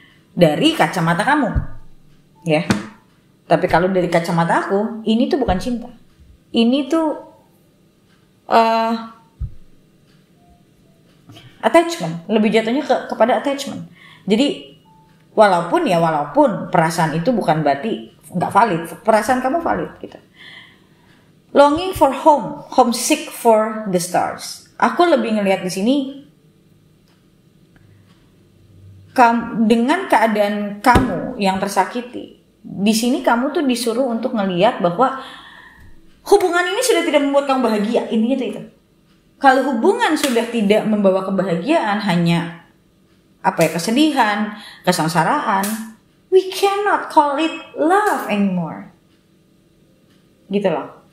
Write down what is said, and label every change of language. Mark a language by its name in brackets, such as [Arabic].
[Indonesian] Dari kacamata kamu, ya. Tapi kalau dari kacamata aku, ini tuh bukan cinta. Ini tuh attachment. Lebih jatuhnya kepada attachment. Jadi walaupun perasaan itu bukan berarti nggak valid. Perasaan kamu valid gitu. [English] Longing for home, homesick for the stars. [Indonesian] Aku lebih ngelihat di sini dengan keadaan kamu yang tersakiti. Di sini kamu tuh disuruh untuk ngelihat bahwa hubungan ini sudah tidak membuat kamu bahagia. Intinya tuh itu. Kalau hubungan sudah tidak membawa kebahagiaan, hanya kesedihan, kesengsaraan, [English] we cannot call it love anymore. [Indonesian] Gitu loh.